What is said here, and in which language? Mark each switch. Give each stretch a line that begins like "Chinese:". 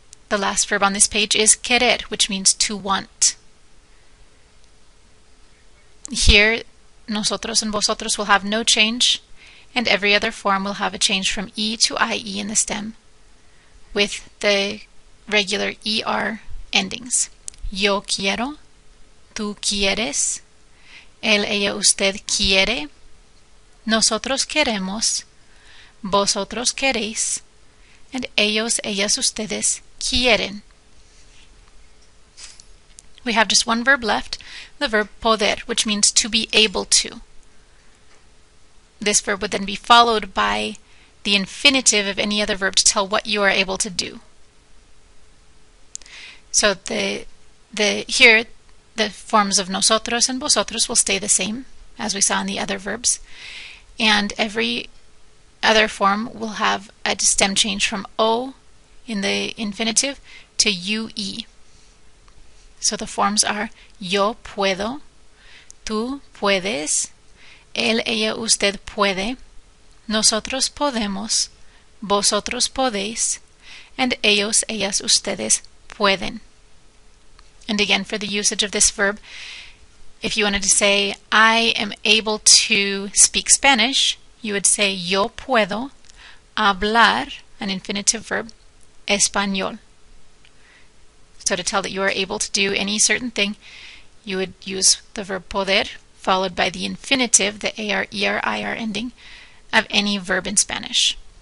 English: The last verb on this page is querer, which means to want. Here, nosotros and vosotros will have no change, and every other form will have a change from E to IE in the stem, with the regular ER endings. Yo quiero, tú quieres, él, ella, usted quiere, nosotros queremos, vosotros queréis, and ellos, ellas, ustedes
Spanish: quieren.
English: We have just one verb left, the verb poder, which means to be able to. This verb would then be followed by the infinitive of any other verb to tell what you are able to do. So here the forms of nosotros and vosotros will stay the same as we saw in the other verbs, and every other form will have a stem change from o in the infinitive to ue. So the forms are yo puedo, tú puedes, él, ella, usted puede, nosotros podemos, vosotros podéis, and ellos, ellas, ustedes pueden. And again, for the usage of this verb, if you wanted to say, I am able to speak Spanish, you would say, yo puedo hablar, an infinitive verb, español. So to tell that you are able to do any certain thing, you would use the verb poder, followed by the infinitive, the AR, ER, IR ending, of any verb in Spanish.